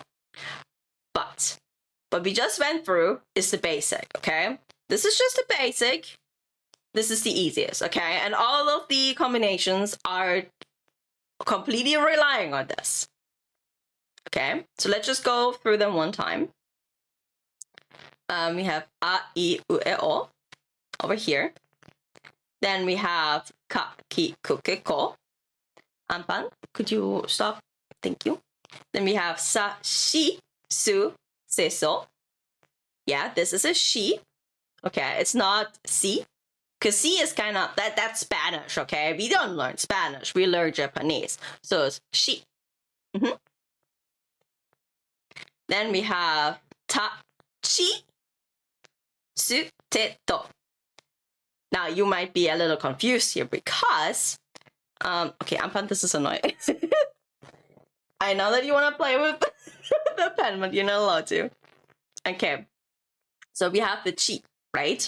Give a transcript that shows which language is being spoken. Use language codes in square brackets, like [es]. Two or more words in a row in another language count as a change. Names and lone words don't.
[en] But what we just went through is the basic, okay? This is just the basic. this is the easiest, okay? And all of the combinations are completely relying on this. Okay, so let's just go through them one time. We have a, I, u, e, o over here. Then we have ka, ki, ku, ke, ko. Ampan, could you stop? Thank you. Then we have sa, shi, su, se, so. Yeah, this is a she. Okay, it's not si. Because C is kind of, that's Spanish, okay? We don't learn Spanish, we learn Japanese. So it's she. Then we have ta, chi, su, te, to. Now you might be a little confused here because, okay, Ampan, this is annoying. I know that you want to play with the pen, but you're not allowed to. Okay, so we have the chi, right?